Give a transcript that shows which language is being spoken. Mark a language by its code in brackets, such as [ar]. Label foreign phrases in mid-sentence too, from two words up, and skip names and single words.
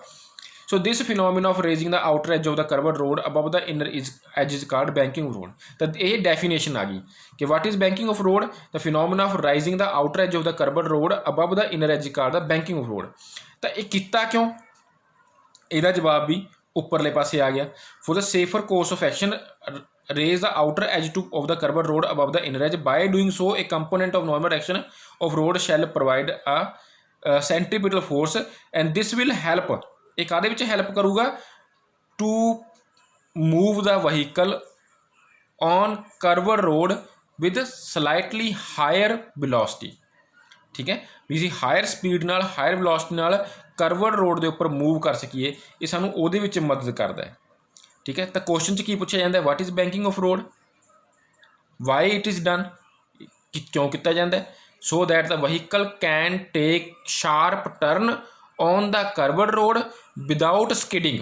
[en] So this phenomena of raising the outer edge of the curved road above the inner edge is called banking road. [pa] ਤਾਂ ਇਹ ਡੈਫੀਨੇਸ਼ਨ ਆ ਗਈ ਕਿ [en] What is banking of road, the phenomena of rising the outer edge of the curved road above the inner edge called the banking of road. [pa] ਤਾਂ ਇਹ ਕੀਤਾ ਕਿਉਂ? ਇਹਦਾ ਜਵਾਬ ਵੀ ਉੱਪਰਲੇ ਪਾਸੇ ਆ ਗਿਆ। [en] For the safer course of action raise the outer edge of the curved road above the inner edge. By doing so, a component of normal action of road shall provide a centripetal force, and this will help, [pa] ਇਹ ਕਾਹਦੇ ਵਿੱਚ ਹੈਲਪ ਕਰੂਗਾ, [en] to move the vehicle on curved road with slightly higher velocity। [pa] ਠੀਕ ਹੈ, ਵੀ ਅਸੀਂ [en] higher speed [pa] ਨਾਲ, [en] higher velocity [pa] ਨਾਲ [en] curved road [pa] ਦੇ ਉੱਪਰ ਮੂਵ ਕਰ ਸਕੀਏ, ਇਹ ਸਾਨੂੰ ਉਹਦੇ ਵਿੱਚ ਮਦਦ ਕਰਦਾ ਹੈ। ਠੀਕ ਹੈ, ਤਾਂ ਕੁਐਸਚਨ 'ਚ ਕੀ ਪੁੱਛਿਆ ਜਾਂਦਾ, [en] What is banking of road, why it is done, [pa] ਕਿਉਂ ਕੀਤਾ ਜਾਂਦਾ, [en] So that the vehicle can take sharp turn on the curved road without skidding.